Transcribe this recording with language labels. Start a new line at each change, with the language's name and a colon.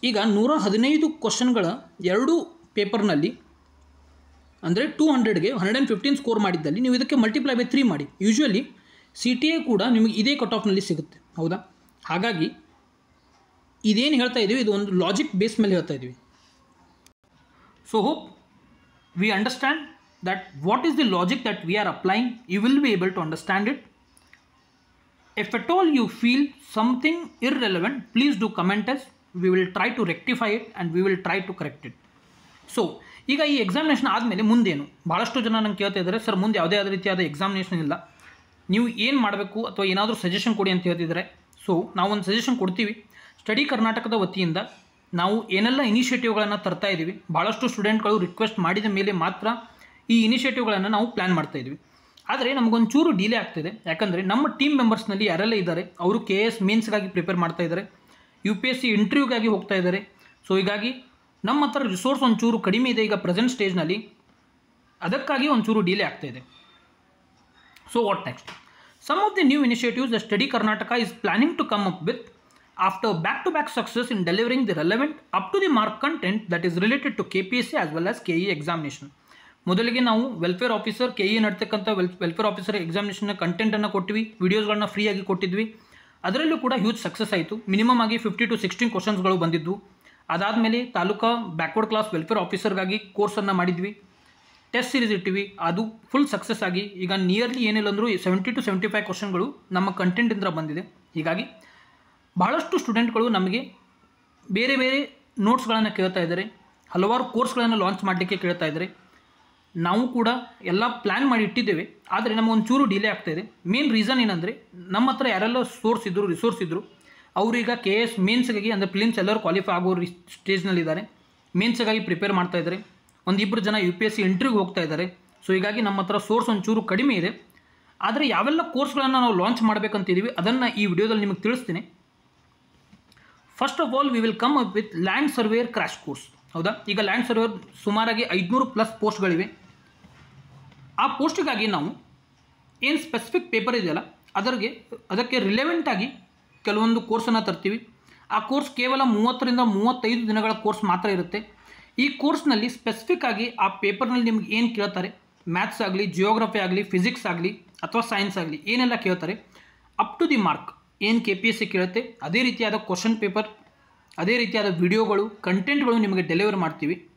Kannada: ಈಗ 115 ಕ್ವಶನ್ಗಳ 2 ಪೇಪರ್ನಲ್ಲಿ ಅಂದರೆ 200ಗೆ 115 ಸ್ಕೋರ್ ಮಾಡಿದ್ದಲ್ಲಿ ನೀವು ಇದಕ್ಕೆ ಮಲ್ಟಿಪ್ಲೈ ಬೈ 3 ಮಾಡಿ. ಯೂಶ್ವಲಿ CTA ಕೂಡ ನಿಮಗೆ ಇದೇ ಕಟ್ ಆಫ್ನಲ್ಲಿ ಸಿಗುತ್ತೆ, ಹೌದಾ. ಹಾಗಾಗಿ ಇದೇನು ಹೇಳ್ತಾ ಇದ್ದೀವಿ ಇದು ಒಂದು ಲಾಜಿಕ್ ಬೇಸ್ ಮೇಲೆ ಹೇಳ್ತಾ ಇದ್ದೀವಿ.
English: So hope we understand that what is the logic that we are applying. You will be able to understand it. If at all you feel something irrelevant, please do comment us. We will try to rectify it and we will try to correct it.
Kannada: So ಈಗ ಈ examination ಆದಮೇಲೆ ಮುಂದೇನು, ಭಾಳಷ್ಟು ಜನ ನಂಗೆ ಕೇಳ್ತಾ ಇದ್ದಾರೆ, sir ಮುಂದೆ ಯಾವುದೇ ಆದ ರೀತಿಯಾದ ಎಕ್ಸಾಮಿನೇಷನ್ ಇಲ್ಲ, ನೀವು ಏನು ಮಾಡಬೇಕು ಅಥವಾ ಏನಾದರೂ ಸಜೆಷನ್ ಕೊಡಿ ಅಂತ ಹೇಳ್ತಿದ್ದಾರೆ. ಸೊ ನಾವು ಒಂದು ಸಜೆಷನ್ ಕೊಡ್ತೀವಿ. ಸ್ಟಡಿ ಕರ್ನಾಟಕದ ವತಿಯಿಂದ ನಾವು ಏನೆಲ್ಲ ಇನಿಷಿಯೇಟಿವ್ಗಳನ್ನು ತರ್ತಾ ಇದ್ದೀವಿ, ಭಾಳಷ್ಟು ಸ್ಟೂಡೆಂಟ್ಗಳು ರಿಕ್ವೆಸ್ಟ್ ಮಾಡಿದ ಮೇಲೆ ಮಾತ್ರ ಈ ಇನಿಷಿಯೇಟಿವ್ಗಳನ್ನು ನಾವು ಪ್ಲ್ಯಾನ್ ಮಾಡ್ತಾಯಿದ್ವಿ. ಆದರೆ ನಮಗೊಂಚೂರು ಡಿಲೇ ಆಗ್ತಿದೆ. ಯಾಕಂದರೆ ನಮ್ಮ ಟೀಮ್ ಮೆಂಬರ್ಸ್ನಲ್ಲಿ ಯಾರೆಲ್ಲ ಇದ್ದಾರೆ ಅವರು KS ಮೇನ್ಸ್ಗಾಗಿ ಪ್ರಿಪೇರ್ ಮಾಡ್ತಾ ಇದ್ದಾರೆ, UPSC ಇಂಟರ್ವ್ಯೂಗಾಗಿ ಹೋಗ್ತಾ ಇದ್ದಾರೆ. ಸೊ ಹೀಗಾಗಿ ನಮ್ಮ ಹತ್ರ ರಿಸೋರ್ಸ್ ಒಂಚೂರು ಕಡಿಮೆ ಇದೆ ಈಗ ಪ್ರೆಸೆಂಟ್ ಸ್ಟೇಜ್ನಲ್ಲಿ, ಅದಕ್ಕಾಗಿ ಒಂಚೂರು ಡಿಲೇ ಆಗ್ತಾಯಿದೆ.
English: So what next? Some of the new initiatives the study Karnataka is planning to come up with after back-to-back success in delivering the relevant up-to-the-mark content that is related to KPSC as well as KE examination.
Kannada: ಮೊದಲಿಗೆ ನಾವು welfare officer KE ನಡ್ತಕ್ಕಂಥ welfare officer ಎಕ್ಸಾಮಿನೇಷನ್ನ ಕಂಟೆಂಟನ್ನು ಕೊಟ್ಟಿವಿ, ವೀಡಿಯೋಸ್ಗಳನ್ನ ಫ್ರೀಯಾಗಿ ಕೊಟ್ಟಿದ್ವಿ. ಅದರಲ್ಲೂ ಕೂಡ huge success ಆಯಿತು. Minimum ಆಗಿ 50 to 16 ಕ್ವಶನ್ಸ್ಗಳು ಬಂದಿದ್ವು. ಅದಾದಮೇಲೆ ತಾಲೂಕಾ ಬ್ಯಾಕ್ವರ್ಡ್ ಕ್ಲಾಸ್ ವೆಲ್ಫೇರ್ ಆಫೀಸರ್ಗಾಗಿ ಕೋರ್ಸನ್ನು ಮಾಡಿದ್ವಿ, ಟೆಸ್ಟ್ ಸೀರೀಸ್ ಇಟ್ಟಿವಿ, ಅದು ಫುಲ್ ಸಕ್ಸಸ್ ಆಗಿ ಈಗ ನಿಯರ್ಲಿ ಏನಿಲ್ಲ ಅಂದರೂ 70 to 75 ಕ್ವಶನ್ಗಳು ನಮ್ಮ ಕಂಟೆಂಟಿಂದ ಬಂದಿದೆ. ಹೀಗಾಗಿ ಭಾಳಷ್ಟು ಸ್ಟೂಡೆಂಟ್ಗಳು ನಮಗೆ ಬೇರೆ ಬೇರೆ ನೋಟ್ಸ್ಗಳನ್ನು ಕೇಳ್ತಾ ಇದ್ದಾರೆ, ಹಲವಾರು ಕೋರ್ಸ್ಗಳನ್ನು ಲಾಂಚ್ ಮಾಡಲಿಕ್ಕೆ ಕೇಳ್ತಾ ಇದ್ದಾರೆ. ನಾವು ಕೂಡ ಎಲ್ಲ ಪ್ಲ್ಯಾನ್ ಮಾಡಿ ಇಟ್ಟಿದ್ದೇವೆ, ಆದರೆ ನಮಗೊಂಚೂರು ಡಿಲೇ ಆಗ್ತಾಯಿದೆ. ಮೇನ್ ರೀಸನ್ ಏನಂದರೆ ನಮ್ಮ ಹತ್ರ ಯಾರೆಲ್ಲ ರಿಸೋರ್ಸ್ ಇದ್ದರು ಅವರೀಗ KS ಮೇನ್ಸ್ಗಾಗಿ ಅಂದರೆ ಪ್ರಿಲಿಮ್ಸ್ ಎಲ್ಲರೂ ಕ್ವಾಲಿಫೈ ಆಗೋ ಸ್ಟೇಜ್ನಲ್ಲಿದ್ದಾರೆ, ಮೇನ್ಸ್ಗಾಗಿ ಪ್ರಿಪೇರ್ ಮಾಡ್ತಾ ಇದ್ದಾರೆ. 1-2 ಜನ UPSC ಇಂಟರ್ವ್ಯೂಗೆ ಹೋಗ್ತಾ ಇದ್ದಾರೆ. ಸೊ ಹೀಗಾಗಿ ನಮ್ಮ ಹತ್ರ ಸೋರ್ಸ್ ಒಂಚೂರು ಕಡಿಮೆ ಇದೆ. ಆದರೆ ಯಾವೆಲ್ಲ ಕೋರ್ಸ್ಗಳನ್ನು ನಾವು ಲಾಂಚ್ ಮಾಡಬೇಕಂತಿದ್ದೀವಿ ಅದನ್ನು ಈ ವಿಡಿಯೋದಲ್ಲಿ ನಿಮಗೆ ತಿಳಿಸ್ತೀನಿ.
English: First of all, we will come up with land surveyor crash course.
Kannada: ಹೌದಾ. ಈಗ ಲ್ಯಾಂಡ್ ಸರ್ವೇರ್ ಸುಮಾರಾಗಿ 500+ ಪೋಸ್ಟ್ಗಳಿವೆ. ಆ ಪೋಸ್ಟ್ಗಾಗಿ ನಾವು ಏನು ಸ್ಪೆಸಿಫಿಕ್ ಪೇಪರ್ ಇದೆಯಲ್ಲ ಅದಕ್ಕೆ ರಿಲೆವೆಂಟಾಗಿ ಕೆಲವೊಂದು ಕೋರ್ಸನ್ನು ತರ್ತೀವಿ. ಆ ಕೋರ್ಸ್ ಕೇವಲ 30ರಿಂದ 35 ದಿನಗಳ ಕೋರ್ಸ್ ಮಾತ್ರ ಇರುತ್ತೆ. ಈ ಕೋರ್ಸ್ನಲ್ಲಿ ಸ್ಪೆಸಿಫಿಕ್ ಆಗಿ ಆ ಪೇಪರ್ನಲ್ಲಿ ನಿಮ್ಗೆ ಏನು ಕೇಳ್ತಾರೆ, ಮ್ಯಾಥ್ಸ್ ಆಗಲಿ, ಜಿಯೋಗ್ರಫಿ ಆಗಲಿ, ಫಿಸಿಕ್ಸ್ ಆಗಲಿ ಅಥವಾ ಸೈನ್ಸ್ ಆಗಲಿ ಏನೆಲ್ಲ ಕೇಳ್ತಾರೆ, ಅಪ್ ಟು ದಿ ಮಾರ್ಕ್ ಏನು KPSC ಕೇಳುತ್ತೆ ಅದೇ ರೀತಿಯಾದ ಕ್ವಶನ್ ಪೇಪರ್, ಅದೇ ರೀತಿಯಾದ ವಿಡಿಯೋಗಳು, ಕಂಟೆಂಟ್ಗಳು ನಿಮಗೆ ಡೆಲಿವರ್ ಮಾಡ್ತೀವಿ.